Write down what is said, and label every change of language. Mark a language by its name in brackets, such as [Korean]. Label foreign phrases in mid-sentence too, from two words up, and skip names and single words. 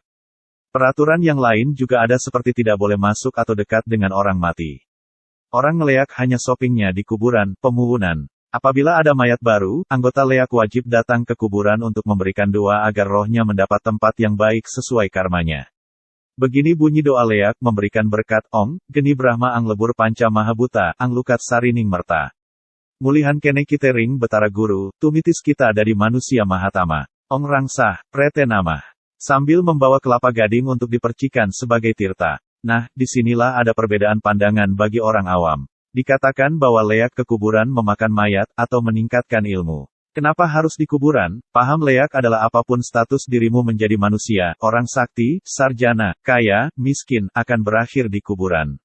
[Indonesian] Peraturan yang lain juga ada seperti tidak boleh masuk atau dekat dengan orang mati. Orang ngeleak hanya shoppingnya di kuburan, pemubunan. Apabila ada mayat baru, anggota leak wajib datang ke kuburan untuk memberikan doa agar rohnya mendapat tempat yang baik sesuai karmanya. Begini bunyi doa leak memberikan berkat [Balinese] Om, Geni Brahma Ang Lebur Panca Mahabuta, Ang Lukat Sarining Merta. Mulihan kene kitering betara guru, tumitis kita dari manusia mahatama. [Sanskrit] Ong Rangsah, Prete Namah. [Indonesian] Sambil membawa kelapa gading untuk dipercikan sebagai tirta. Nah, disinilah ada perbedaan pandangan bagi orang awam. Dikatakan bahwa leak ke kuburan memakan mayat, atau meningkatkan ilmu. Kenapa harus di kuburan? Paham leak adalah apapun status dirimu menjadi manusia, orang sakti, sarjana, kaya, miskin, akan berakhir di kuburan.